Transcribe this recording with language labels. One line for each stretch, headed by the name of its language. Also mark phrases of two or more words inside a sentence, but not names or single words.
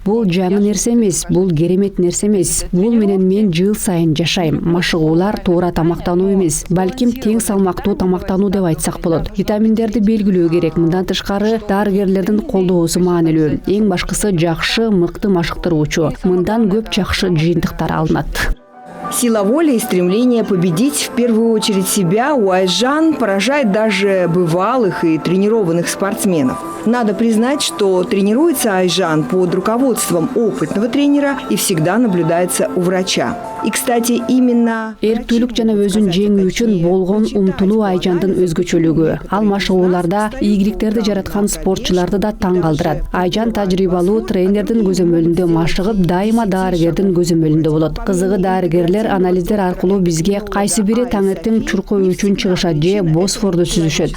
Kyrgyz: Бул жаңы нерсе эмес, бул керемет нерсе эмес. Бул менен мен жыл сайын жашайм. Машыгуулар туура тамактануу эмес, балким тең салмактуу тамактануу деп айтсак болот. Витаминдерди белгилөө керек. Мындан тышкары дарыгерлердин колдоосу маанилүү. Эң башкысы жакшы, мыкты машыктыруучу. Мындан көп жакшы жыйынтыктар алынат.
Russian: Сила воли и стремление победить в первую очередь себя у Айжан поражает даже бывалых и тренированных спортсменов. Надо признать, что тренируется Айжан под руководством опытного тренера и всегда наблюдается у врача. И, кстати, именно...
Kyrgyz: Эрктүүлүк жана өзүн жеңүү үчүн болгон умтулуу Айжандын өзгөчөлүгү. Ал машыгууларда ийгиликтерди жараткан спортчуларды да таң калтырат. Айжан тажрыйбалуу тренердин көзөмөлүндө машыгып, дайыма дарыгердин көзөмөлүндө болот. Кызыгы дарыгерлер анализдер аркылуу бизге кайсы бири таңертең чуркоо үчүн чыгышат же Босфорду сүзүшөт.